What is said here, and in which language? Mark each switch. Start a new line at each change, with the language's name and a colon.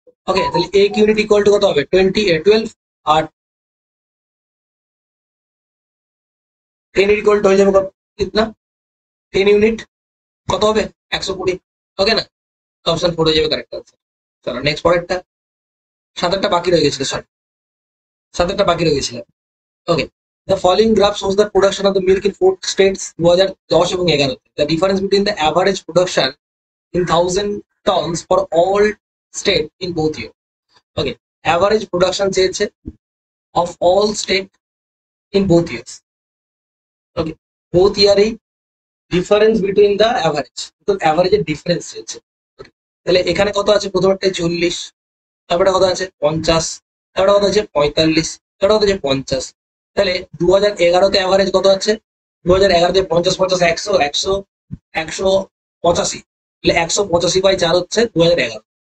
Bangla: ওকে, তাহলে 1 unit equal to কত হবে 12, আর 10 ইকুয়াল টু হয়ে যাবে কত, কিতনা 10 ইউনিট কত হবে 120। ওকে না, অপশন 4 হয়ে যাবে কারেক্ট আনসার। চলো নেক্সট পরেরটা, 7টা বাকি রয়ে গেছিল, সরি 7টা বাকি রয়ে গেছিল।
English: Okay, the following graph shows the production of the milk in 4 states 2010 এবং 11। The difference between the average production in 1000 tons for all state in both year. Okay, average production চেয়েছে of all state in both years. Okay, both year এই difference between the average, তো average এর difference চেয়েছে।
Bangla: Okay, তাহলে এখানে কত আছে, প্রথমটায় 40, তারপরে কত আছে 50, তারপরে কত আছে 45, তারপরে কত আছে 50। তাহলে 2011-তে অ্যাভারেজ কত আছে, 2011-তে 50 50 100 100 185, তাহলে 185/4 হচ্ছে 2011।